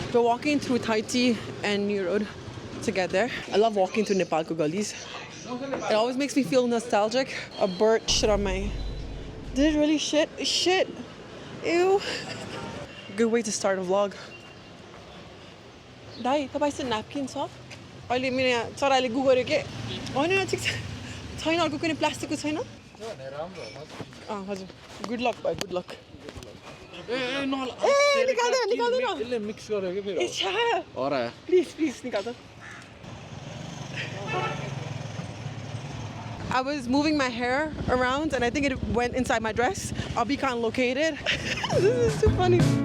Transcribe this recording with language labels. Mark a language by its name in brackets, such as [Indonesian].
[English] We're walking through Taiti and New Road to get there. I love walking through Nepal gullies. It always makes me feel nostalgic. A bird shit on my... Did it really shit? Shit! Ew! Good way to start a vlog. [Nepali] Dai, तपाईसँग napkin छ? अहिले मेरो चराले गु गर्यो के? हैन ठिक छ. छैन अर्को कुनै प्लास्टिकको छैन? हजुर. [English] Good luck, bye. Good luck. [Nepali] यसले मिक्स गर्यो के फेरि अरे [Hindi] Please निकाल दो. [English] I was moving my hair around and I think it went inside my dress. Abhi can't locate it. This is too funny.